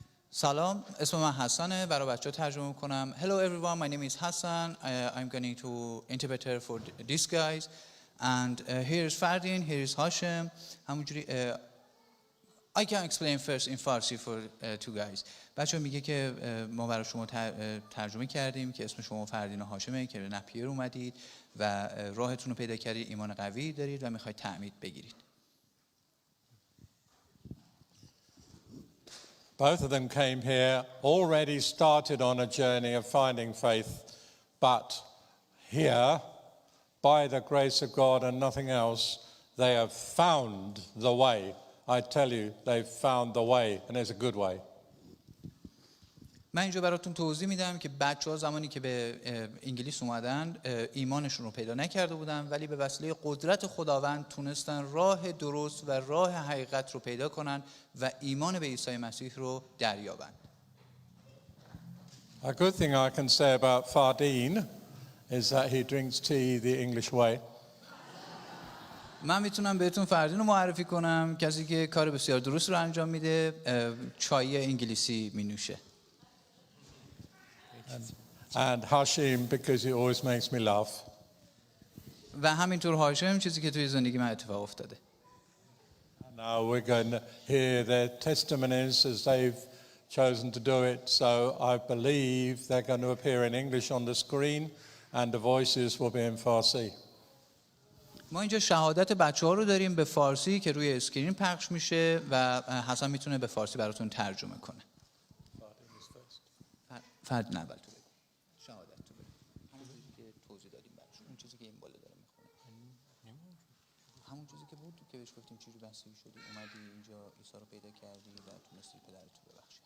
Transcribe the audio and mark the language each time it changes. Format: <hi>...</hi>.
<fa>سلام، اسم من حسنه. برای بچه‌ها ترجمه کنم.</fa> <en>Hello everyone, my name is Hassan. I'm going to interpret for these guys. And here is Fardin, here is Hashem.</en> <fa>همونجوری</fa> <en>I can explain first in Farsi for two guys.</en> <fa>بچه‌ها میگه که ما برای شما ترجمه کردیم که اسم شما فردین و هاشمه که به نپیر اومدید و راهتون رو پیدا کردید، ایمان قوی دارید و میخواید تعمید بگیرید.</fa> <en>Both of them came here, already started on a journey of finding faith, but here, by the grace of God and nothing else, they have found the way. I tell you, they've found the way, and it's a good way.</en> <fa>من اینجا براتون توضیح میدم که بچه‌ها زمانی که به انگلیس اومدن ایمانشون رو پیدا نکرده بودن، ولی به وسیله قدرت خداوند تونستن راه درست و راه حقیقت رو پیدا کنن و ایمان به عیسی مسیح رو دریابن.</fa> <en>A good thing I can say about Fardeen is that he drinks tea the English way.</en> <fa>من میتونم بهتون فردین رو معرفی کنم، کسی که کار بسیار درست رو انجام میده، چای انگلیسی مینوشه.</fa> <en>And Hashim, because he always makes me laugh.</en> <fa>و همینطور هاشم، چیزی که توی زندگی من اتفاق افتاده.</fa> <en>Now we're going to hear their testimonies as they've chosen to do it. So I believe they're going to appear in English on the screen and the voices will be in Farsi.</en> <fa>ما اینجا شهادت بچه‌ها رو داریم به فارسی که روی اسکرین پخش میشه و حسن میتونه به فارسی براتون ترجمه کنه. فرد اول تو بگو. شهادت تو بگو. همون چیزی که توضیح دادیم براتون. اون چیزی که این بالا داره میخونه. همون چیزی که بود که بهش گفتیم چجوری بستگی شدی، اومدی اینجا عیسی رو پیدا کردی و تونستی پدرت رو ببخشی.</fa>